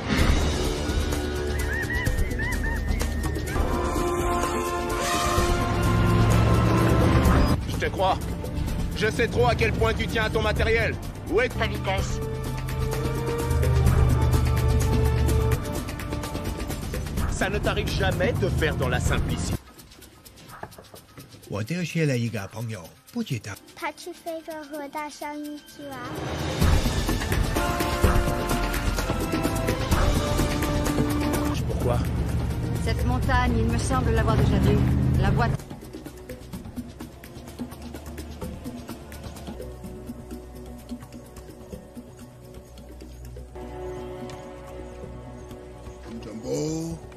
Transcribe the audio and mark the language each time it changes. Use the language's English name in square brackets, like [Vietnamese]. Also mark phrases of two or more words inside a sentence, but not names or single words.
[French] Je te crois. Je sais trop à quel point tu tiens à ton matériel. Où est Ta vitesse. Ça ne t'arrive jamais de faire dans la simplicité. [Chinese] 我就缺了一个朋友，不知道。他去非洲和大象一起玩。 [French] Pourquoi? Cette montagne, il me semble l'avoir déjà vue. La boîte... Jumbo.